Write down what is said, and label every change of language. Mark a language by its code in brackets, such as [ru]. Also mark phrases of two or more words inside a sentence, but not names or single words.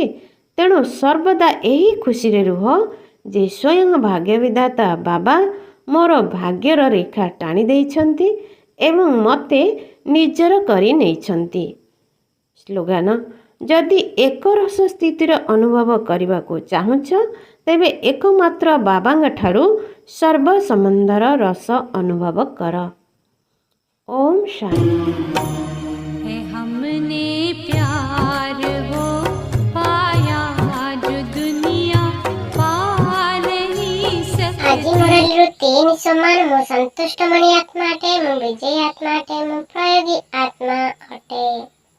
[or] ତେଣୁ ସର୍ବଦା ଏହି ଖୁସିରେ ରୁହ ଯେ ସ୍ୱୟଂ ଭାଗ୍ୟବିଧାତା ବାବା ମୋର ଭାଗ୍ୟର ରେଖା ଟାଣି ଦେଇଛନ୍ତି ଏବଂ ମୋତେ ନିଜର କରି ନେଇଛନ୍ତି। ସ୍ଲୋଗାନ: ଯଦି ଏକରସ ସ୍ଥିତିର ଅନୁଭବ କରିବାକୁ ଚାହୁଁଛ ତେବେ ଏକମାତ୍ର ବାବାଙ୍କ ଠାରୁ ସର୍ବ ସମ୍ବନ୍ଧର ରସ ଅନୁଭବ କର। ଓମ୍ ଶାନ୍ତି। [hi] है हमने प्यार वो पाया जो दुनिया पा नहीं सकती। [or] ଆଜି ମୁରଳୀରୁ 3 ସମାନ ମୁଁ ସନ୍ତୁଷ୍ଟମଣି ଆତ୍ମା ଅଟେ, ମୁଁ ବିଜୟୀ ଆତ୍ମା ଅଟେ, ମୁଁ ପ୍ରୟୋଗୀ ଆତ୍ମା ଅଟେ।